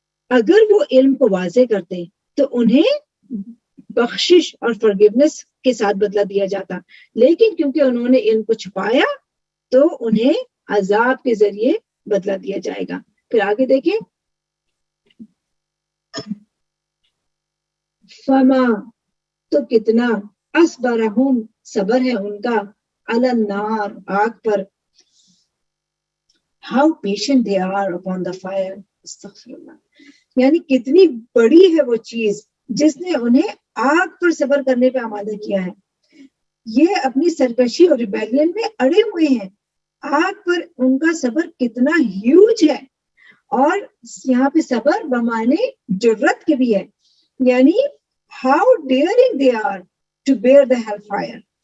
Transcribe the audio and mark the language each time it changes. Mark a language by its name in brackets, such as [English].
[Urdu] اگر وہ علم کو واضح کرتے تو انہیں بخشش اور forgiveness کے ساتھ بدلہ دیا جاتا, لیکن کیونکہ انہوں نے علم کو چھپایا تو انہیں عذاب کے ذریعے بدلہ دیا جائے گا. پھر آگے دیکھیں, [Arabic] فما, [Urdu] تو کتنا, [Arabic] اصبرہم, [Urdu] صبر ہے ان کا, [Arabic] علی النار, [Urdu] آگ پر, [English] how patient they are upon the fire. [Arabic] استغفراللہ. [Urdu] یعنی کتنی بڑی ہے وہ چیز جس نے انہیں آگ پر صبر کرنے پہ آمادہ کیا ہے. یہ اپنی سرکشی اور ریبیلین میں اڑے ہوئے ہیں. آگ پر ان کا صبر کتنا ہیوج ہے. اور یہاں پہ صبر بمانے جرت کے بھی ہے, یعنی [English] how daring they are to bear the hellfire.